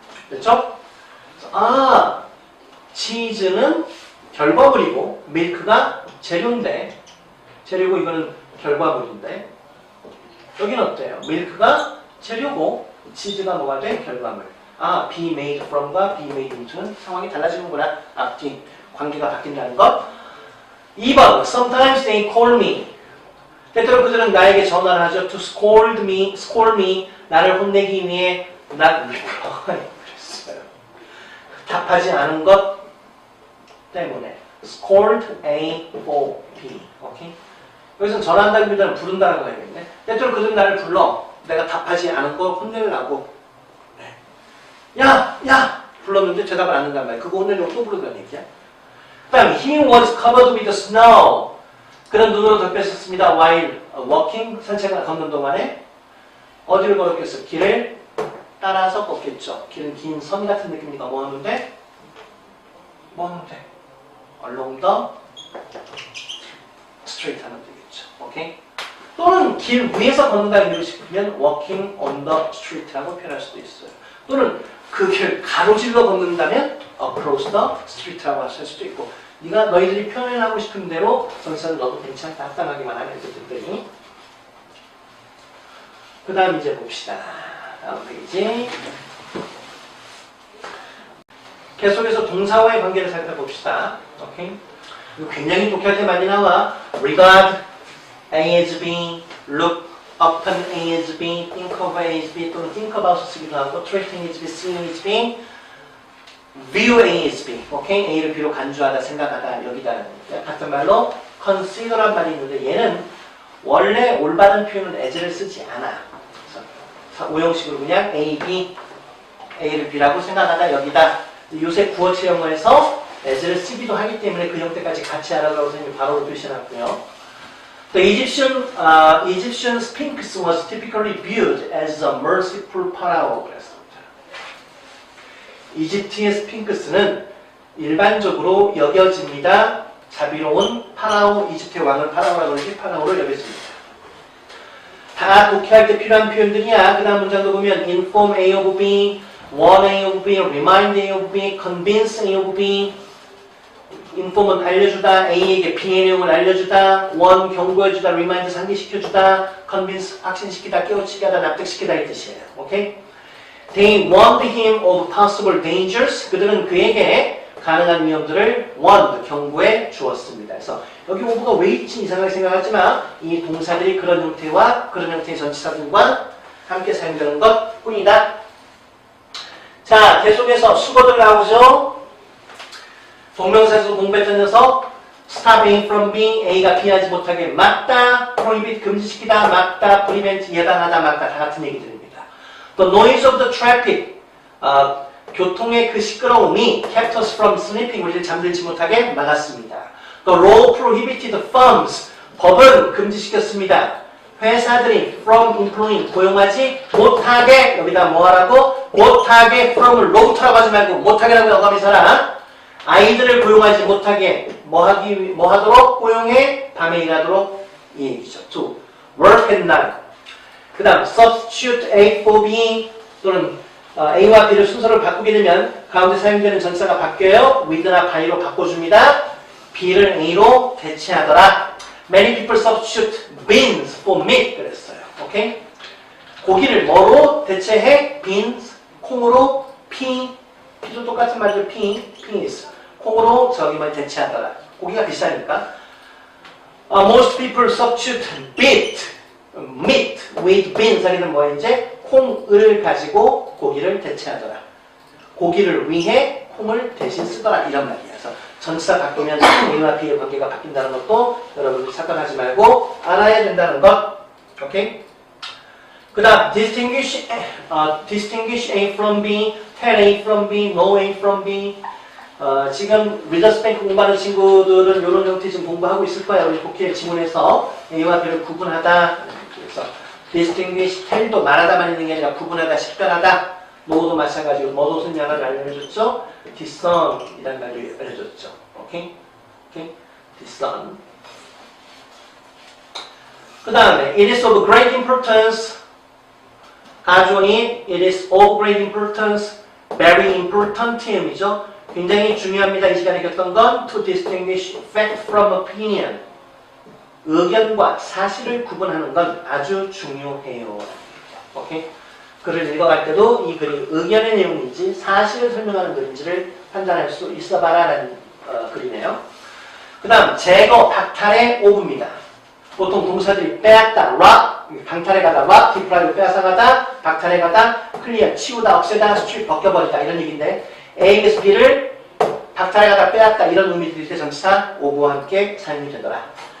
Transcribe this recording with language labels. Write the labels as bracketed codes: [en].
[ko] 됐죠? 치즈는 결과물이고 밀크가 재료인데 재료고 이거는 결과물인데 여기는 어때요? 밀크가 재료고 치즈가 뭐가 돼? 결과물. be made from과 be made into는 상황이 달라지는구나. 앞뒤 관계가 바뀐다는 것. [en] 2번 Sometimes they call me. [ko] 때때로 그들은 나에게 전화를 하죠. [en] To scold me, [ko] 나를 혼내기 위해 [en] not reply. [ko] 그랬어요. 답하지 않은 것 때문에. [en] Scold A for B. 오케이? [ko] 여기서는 전화한다기보다는 부른다는 거야겠네. 때때로 그들은 나를 불러. 내가 답하지 않은 걸 혼내려고. 야! 불렀는데 대답을 안 한단 말이야. 그거 혼내려고 또 부른다는 얘기야. 그 다음에 [en] He was covered with snow. [ko] 그는 눈으로 덮였었습니다. [en] While walking, [ko] 산책을 걷는 동안에 어디를 걸었겠어? 길을 따라서 걷겠죠. 길은 긴 선 같은 느낌이니까 뭐 하면 돼? [en] Along the street [ko] 하면 되겠죠. 오케이? 또는 길 위에서 걷는다는 의미로 싶으면 [en] walking on the street [ko] 라고 표현할 수도 있어요. 또는 그 길 가로질러 걷는다면 [en] across the street [ko] 라고 할 수도 있고 네가 너희들이 표현하고 싶은 대로 전치사를 넣어도 괜찮다. 합당하기만 하면 되더니 그 다음 이제 봅시다. 다음 페이지. 계속해서 동사와의 관계를 살펴봅시다. 오케이? 이거 굉장히 독해할 때 많이 나와. [en] regard A as B, look upon A as B, think of A as B 또는 think about 쓰기도 하고 treat A as B, see A as B, view A as B. [ko] 오케이? A를 B로 간주하다, 생각하다, 여기다라는 얘기야. 같은 말로 consider란 말이 있는데 얘는 원래 올바른 표현은 as를 쓰지 않아. 그래서 오형식으로 그냥 A, B, A를 B라고 생각하다, 여기다. 요새 구어체 영어에서 as를 쓰기도 하기 때문에 그 형태까지 같이 알아가고 선생님이 바로 표시해놨고요. [en] The Egyptian Sphinx was typically viewed as a merciful pharaoh. [ko] 그랬습니다. 이집트의 스핑크스는 일반적으로 여겨집니다. 자비로운 파라오, 이집트의 왕을 파라오라고 그러지 파라오로 여겨집니다. 다 독해할 때 필요한 표현들이야. 그 다음 문장도 보면 [en] inform A of B, warn A of B, remind A of B, convince A of B. [ko] inform은 알려주다, A에게 B의 내용을 알려주다, warn 경고해주다, remind 상기시켜주다, convince 확신시키다, 깨우치게 하다, 납득시키다 이 뜻이에요. 오케이? [en] They warned him of possible dangers. [ko] 그들은 그에게 가능한 위험들을 warned, 경고해 주었습니다. 그래서 여기 오브가 왜 있지 이상하게 생각하지만 이 동사들이 그런 형태와 그런 형태의 전치사들과 함께 사용되는 것 뿐이다. 자, 계속해서 수거들 나오죠. 동명사에서 공부했던 녀석 stop A from B, A가 B하지 못하게 막다, prohibit 금지시키다, 막다, prevent 예방하다, 막다 다 같은 얘기들입니다. [en] The noise of the traffic, [ko] 교통의 그 시끄러움이 [en] kept us from sleeping, [ko] 우리를 잠들지 못하게 막았습니다. [en] The law prohibited firms, [ko] 법은 금지시켰습니다. 회사들이 [en] from employing, [ko] 고용하지 못하게, 여기다 뭐 하라고? 못하게, from을 로부터라고 하지 말고 못하게라고 영감이 살아. 아이들을 고용하지 못하게 뭐 하도록? 고용해 밤에 일하도록 이 얘기죠. [en] To work at night. [ko] 그 다음 substitute A for B 또는 A와 B를 순서를 바꾸게 되면 가운데 사용되는 전사가 바뀌어요. with나 by로 바꿔줍니다. B를 A로 대체하더라. [en] Many people substitute beans for meat [ko] 그랬어요. 오케이? 고기를 뭐로 대체해? beans, 콩으로 피도 똑같은 말이죠. [en] peas. [ko] 콩으로 저기만 대체하더라. 고기가 비싸니까. [en] Most people substitute meat with beans [ko] 하기는 뭐 이제 콩을 가지고 고기를 대체하더라. 고기를 위해 콩을 대신 쓰더라 이런 말이에요. 그래서 전치사 바꾸면 A와 B의 관계가 바뀐다는 것도 여러분들 착각하지 말고 알아야 된다는 것. 오케이? 그 다음 [en] distinguish A from B, tell A from B, know A from B. [ko] 지금 리더스 뱅크 공부하는 친구들은 이런 형태 지금 공부하고 있을 거예요. 우리 독해 지문에서 A와 B를 구분하다. 그래서 distinguish, tell도 말하다만 있는 게 아니라 구분하다, 식별하다. know도 마찬가지로 뭐도 무슨 양을 알려줬죠? discern 이란 말도 알려줬죠. 오케이? discern. 그 다음에 [en] it is of great importance. 가주어니 it is of great importance, very important이죠. [ko] 굉장히 중요합니다. 이 시간에 겪던 건 [en] to distinguish fact from opinion. [ko] 의견과 사실을 구분하는 건 아주 중요해요. 오케이? 글을 읽어갈 때도 이 글이 의견의 내용인지 사실을 설명하는 글인지를 판단할 수 있어봐라 라는 글이네요. 그 다음 제거, 박탈의 오브입니다. 보통 동사들이 빼앗다, rob, 강탈해 가다, rob, deprive, 빼앗아가다, 박탈해 가다, clear, 치우다, 없애다, strip, 벗겨버리다 이런 얘기인데 A에서 B를 박탈해 가다, 빼앗다 이런 의미들일 때 전치사 오브와 함께 사용이 되더라.